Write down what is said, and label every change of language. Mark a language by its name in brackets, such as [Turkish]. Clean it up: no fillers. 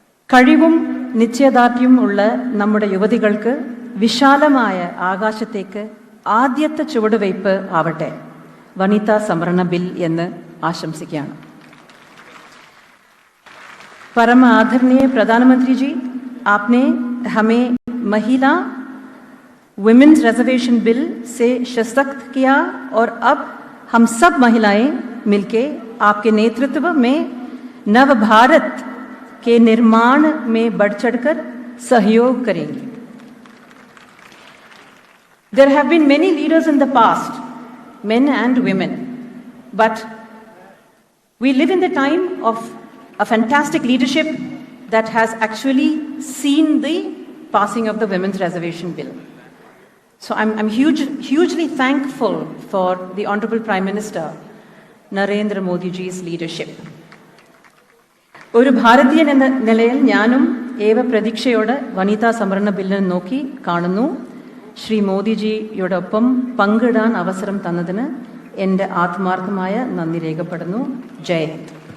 [Malayalam] കഴിവും നിശ്ചയദാർഢ്യവും ഉള്ള നമ്മുടെ യുവതികൾക്ക് വിശാലമായ ആകാശത്തേക്ക് ആദ്യത്തെ ചുവടുവയ്പ് ആവട്ടെ വനിതാ സംവരണ ബിൽ എന്ന് ആശംസിക്കുകയാണ്. [Hindi] परम आदरणीय प्रधानमंत्री जी, आपने हमें महिला विमेन्स रिजर्वेशन बिल से सशक्त किया और अब हम सब महिलाएं मिलके आपके नेतृत्व में नव भारत के निर्माण में बढ़ चढ़कर सहयोग करेंगी. [English] There have been many leaders in the past, men and women, but we live in the time of a fantastic leadership that has actually seen the passing of the Women's Reservation Bill. So I'm hugely thankful for the Honorable Prime Minister Narendra Modi ji's leadership. [Malayalam] ഒരു ഭാരതീയൻ എന്ന നിലയിൽ ഞാനും ഏവ പ്രതീക്ഷയോടെ വനിതാ സംവരണ ബില്ലിനെ നോക്കി കാണുന്നു. ശ്രീ മോദിജിയോടൊപ്പം പങ്കിടാൻ അവസരം തന്നതിന് എൻ്റെ ആത്മാർത്ഥമായ നന്ദി രേഖപ്പെടുന്നു. ജയ് ഹിന്ദ്.